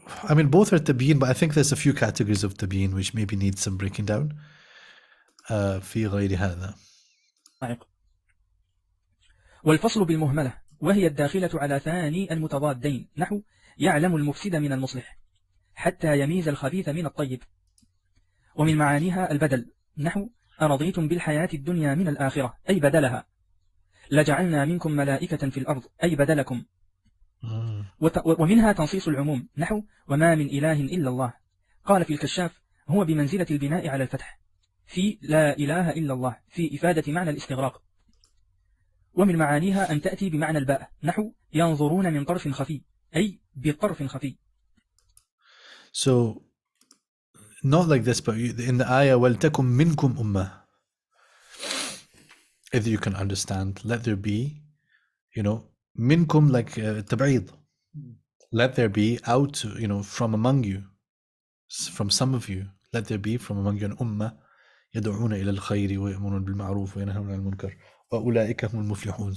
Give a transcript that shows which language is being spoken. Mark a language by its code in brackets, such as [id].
[en] I mean, both are tabiin, but I think there's a few categories of tabiin which maybe need some breaking down. [ar] في غير هذا. والفصل بالمهملة وهي الداخلة على ثاني المتضادين، نحو يعلم المفسد من المصلح حتى يميز الخبيث من الطيب. ومن معانيها البدل، نحو أرضيتم بالحياة الدنيا من الآخرة أي بدلها، لجعلنا منكم ملائكة في الأرض أي بدلكم. ومنها تنصيص العموم، نحو وما من إله إلا الله. قال في الكشاف هو بمنزلة البناء على الفتح في لا إله إلا الله في إفادة معنى الاستغراق. ومن معانيها أن تأتي بمعنى الباء، نحو ينظرون من طرف خفي أي بطرف خفي. [en] So not like this, but in the ayah [ar] وَلْتَكُمْ مِنْكُمْ أُمَّةٌ, [en] if you can understand, let there be, minkum, like tabaid. let there be out, from among you, from some of you, let there be from among you an ummah [ar] يدعون إلى الخير ويأمرون بالمعروف وينهون عن المنكر وأولئك هم المفلحون.